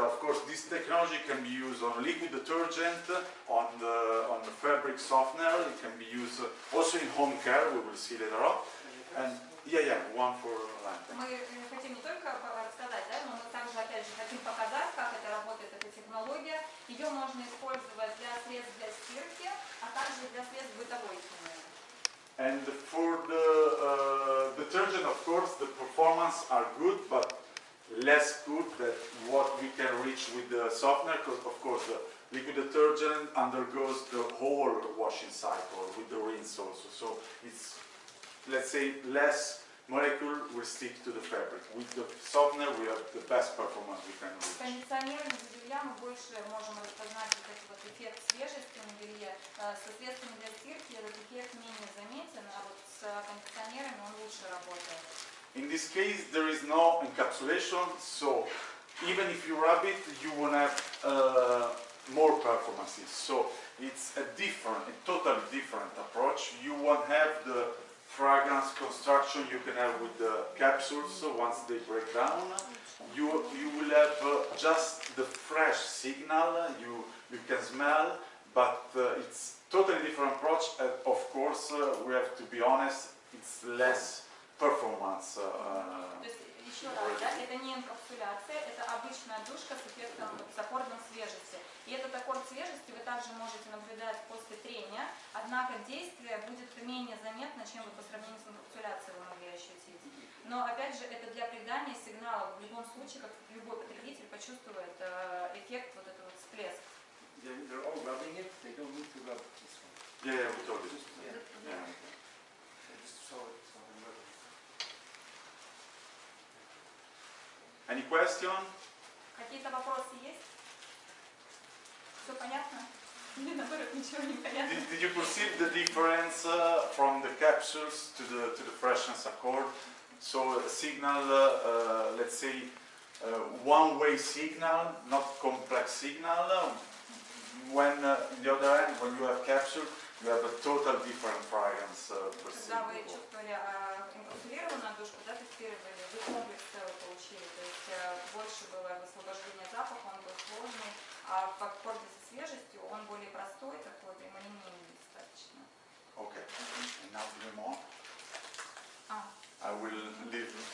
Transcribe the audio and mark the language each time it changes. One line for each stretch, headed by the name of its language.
English: Of course, this technology can be used on liquid detergent, on the fabric softener. It can be used also in home care. We will see later on. And Yeah, one for line.
Russian: Мы хотим не только рассказать, да, но мы также, опять же, хотим показать, как это работает, эта технология. Ее можно использовать для средств для стирки, а также для средств бытовой химии.
English: And for the detergent, of course, the performance are good, but less good than what we can reach with the softener, because of course the liquid detergent undergoes the whole washing cycle with the rinse also. So it's, let's say, less molecule will stick to the fabric. With the softener we have the best performance we can
Russian: С
English: reach.
Russian: кондиционерами для белья мы больше можем распознать вот этот вот эффект свежести на белье. Со средствами для стирки этот эффект менее заметен, а вот с кондиционерами он лучше работает.
English: In this case there is no encapsulation, so even if you rub it you won't have more performances. So it's a totally different approach. You won't have the fragrance construction you can have with the capsules once they break down. You will have just the fresh signal you can smell, but it's totally different approach. Of course, we have to be honest, it's less performance.
Russian: То есть, еще раз, да, это не инкапсуляция, это обычная душка с эффектом, с аккордом свежести. И этот аккорд свежести вы также можете наблюдать после трения, однако действие будет менее заметно, чем вы по сравнению с инкапсуляцией вы могли ощутить. Но опять же, это для придания сигнала, в любом случае, как любой потребитель почувствует эффект вот этого вот всплеска.
English: They're all rubbing it, they don't need to rub this one. Yeah, we told you. Yeah. I just saw it. Any question?
Russian: Какие-то вопросы есть? Все понятно? Или наоборот, ничего не понятно?
English: Did you perceive the difference from the capsules to the freshness accord? So a signal, let's say, one-way signal, not complex signal. When on the other hand, when you have capsule, you have a total different fragrance
Russian: Когда вы
English: perceivable.
Russian: чувствовали инкапсулированную душку, да, тестировали, вы комплекс целый получили, то есть больше было высвобождения запаха, он был сложный, а в аккорде со свежестью он более простой, такой прямолинейный достаточно.
English: Okay, and now do more. I will leave.